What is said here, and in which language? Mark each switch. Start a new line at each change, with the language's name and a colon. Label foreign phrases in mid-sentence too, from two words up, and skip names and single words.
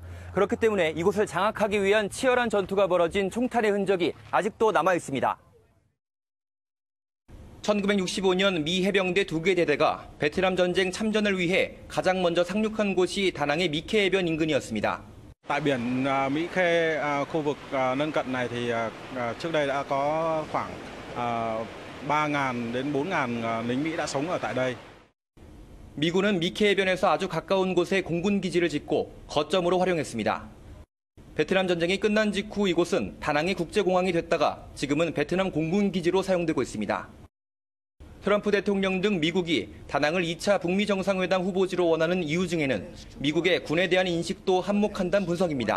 Korean: 그렇기 때문에 이곳을 장악하기 위한 치열한 전투가 벌어진 총탄의 흔적이 아직도 남아 있습니다. 1965년 미 해병대 2개 대대가 베트남 전쟁 참전을 위해 가장 먼저 상륙한 곳이 다낭의 미케 해변 인근이었습니다.
Vietnamese: Tại biển Mỹ Khê, khu vực lân cận này thì trước đây đã có khoảng 3.000 đến 4.000 lính Mỹ đã sống ở tại đây.
Korean: 미군은 미케 해변에서 아주 가까운 곳에 공군 기지를 짓고 거점으로 활용했습니다. 베트남 전쟁이 끝난 직후 이곳은 다낭의 국제공항이 됐다가 지금은 베트남 공군 기지로 사용되고 있습니다. 트럼프 대통령 등 미국이 다낭을 2차 북미 정상회담 후보지로 원하는 이유 중에는 미국의 군에 대한 인식도 한몫한다는 분석입니다.